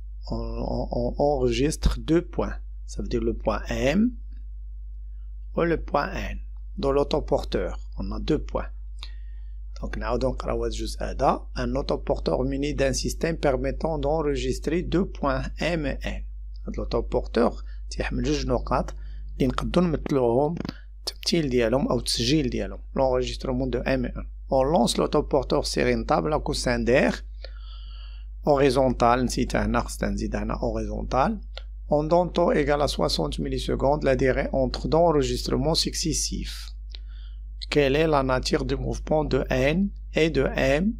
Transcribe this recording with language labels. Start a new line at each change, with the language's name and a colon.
French: On enregistre deux points. Ça veut dire le point M ou le point N. Dans l'autoporteur, on a deux points. Donc, un autoporteur muni d'un système permettant d'enregistrer deux points M et N.
Arabic: L'autoporteur تيحمل جوج نقاط اللي نقدروا نمثلوهم التمثيل ديالهم او التسجيل ديالهم
French: l'enregistrement de M et N. On lance l'autoporteur sur une table à coussin d'air horizontale,
Arabic: نسيتها هنا خصنا نزيد هنا
French: horizontale, en temps égal à 60 millisecondes, la durée entre deux enregistrements successifs. Quelle est la nature du mouvement de N et de M?